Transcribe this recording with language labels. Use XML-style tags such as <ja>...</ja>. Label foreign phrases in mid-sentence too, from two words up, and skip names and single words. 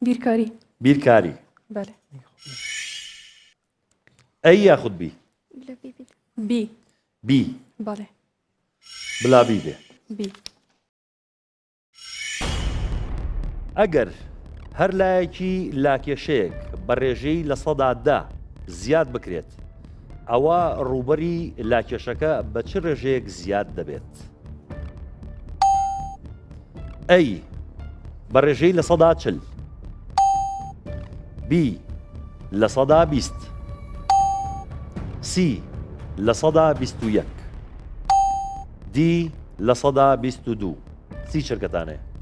<ckb>بیرکاری بیرکاری بله ئەی یاخود بی بی بی بله بلا بی بێ بی ئەگەر هەر لایەکی لاکێشەیەک بە ڕێژەی لە ١٠٠ زیاد بکرێت ئەوە ڕووبەری لاکێشەکە بە چ ڕێژەیەک زیاد دەبێت ئەی بە ڕێژەی لە ١40 بی لە 120 سی لە 121 دی لە 122 سی چرکەتانەیە</ckb>